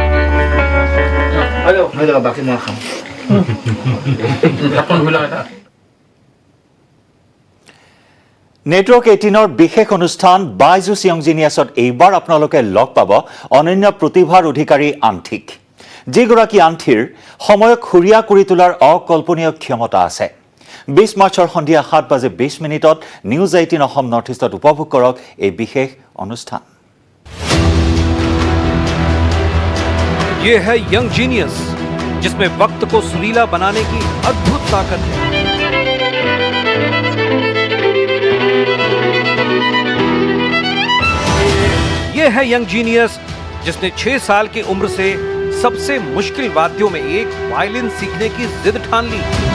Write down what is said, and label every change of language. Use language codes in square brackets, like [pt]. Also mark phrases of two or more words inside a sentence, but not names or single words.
[as] নেটৱৰ্ক 18ৰ বিশেষ অনুষ্ঠান বাইজুছ য়ং জিনিয়াছত এইবাৰ আপোনালোকে লগ পাব অনন্য প্ৰতিভাৰ অধিকাৰী আন্ঠিক যিগৰাকী আন্ঠিৰ সময়ক সুৰীয়া কৰি তোলাৰ অকল্পনীয় ক্ষমতা আছে 20 মাৰ্চৰ সন্ধিয়া 7:20 নিউজ 18 অসম নৰ্থ ইষ্টত উপভোগ কৰক এই বিশেষ অনুষ্ঠান [hi] ये है यंग जीनियस जिसमें वक्त को सुरीला बनाने की अद्भुत ताकत है ये है यंग जीनियस जिसने 6 साल की उम्र से सबसे मुश्किल वाद्यों में एक वायलिन सीखने की जिद ठान ली